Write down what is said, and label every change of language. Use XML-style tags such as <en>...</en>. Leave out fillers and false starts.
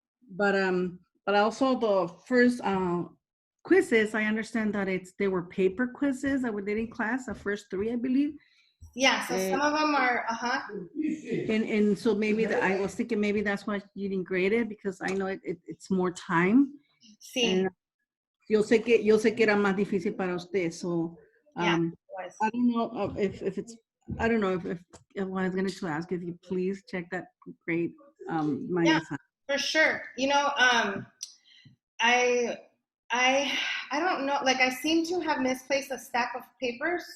<en>But also the first quizzes, I understand that they were paper quizzes that we did in class, the first 3, I believe. Yeah, so some of them are, And so maybe I was thinking maybe that's why you didn't grade it, because I know it's more time.</en> <es>Sí. And yo sé que era más difícil para usted, so</es> <en>Yeah, it was. I don't know if it's, I don't know if I was going to ask if you please check that grade. Yeah, for sure. You know, I don't know, like I seem to have misplaced a stack of papers.</en>